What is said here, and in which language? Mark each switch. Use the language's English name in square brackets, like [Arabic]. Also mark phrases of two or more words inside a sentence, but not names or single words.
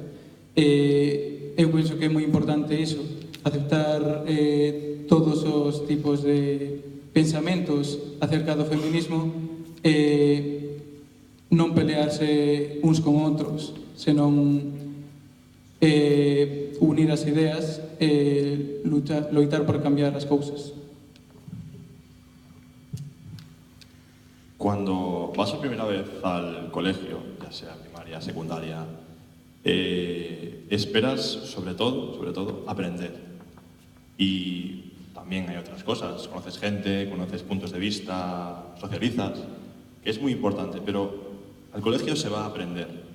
[Galician] Eu penso que é moi importante iso, aceptar todos os tipos de pensamentos acerca do feminismo, non pelearse uns con outros, senón unir as ideas e loitar por cambiar as cousas. [Spanish] Cuando vas a primera vez al colegio, ya sea primaria, secundaria, esperas sobre todo aprender. Y también hay otras cosas, conoces gente, conoces puntos de vista, socializas, que es muy importante, pero al colegio se va a aprender.